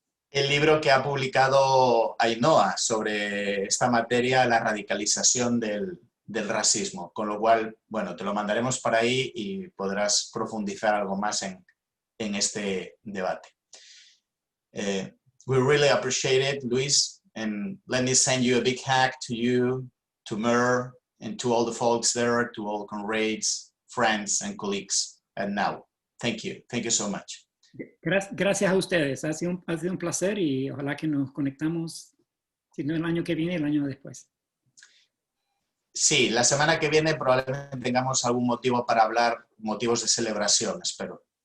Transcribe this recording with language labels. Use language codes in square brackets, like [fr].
[es] El libro que ha publicado Ainhoa sobre esta materia, la radicalización del racismo, con lo cual, bueno, te lo mandaremos para ahí y podrás profundizar algo más en este debate. [en] We really appreciate it, Luis, and let me send you a big hug to you, to Mer, and to all the folks there, to all comrades, friends, and colleagues at NOW. Thank you so much. [es] Gracias a ustedes, ha sido un placer y ojalá que nos conectamos, si no el año que viene, el año después. Sí, la semana que viene probablemente tengamos algún motivo para hablar, motivos de celebración, espero.